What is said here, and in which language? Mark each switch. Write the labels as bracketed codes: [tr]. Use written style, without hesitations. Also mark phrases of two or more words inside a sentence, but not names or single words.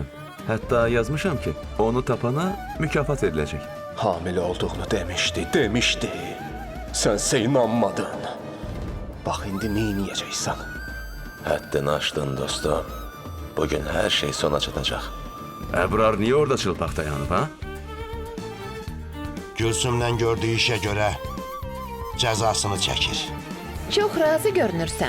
[az] Hətta yazmışam ki, onu tapana mükafat ediləcək. Hamilə olduğunu demişdi. Sənsə inanmadın. Bax, indi neyniyəcəksən? Həddini aşdın dostum. Bugün hər şey sona çatacaq. Əbrar niyə orada çılpaq dayanıb, ha? [tr] Gülsüm'den gördüğü işe göre cezasını çekir. Çox razı görünürsən.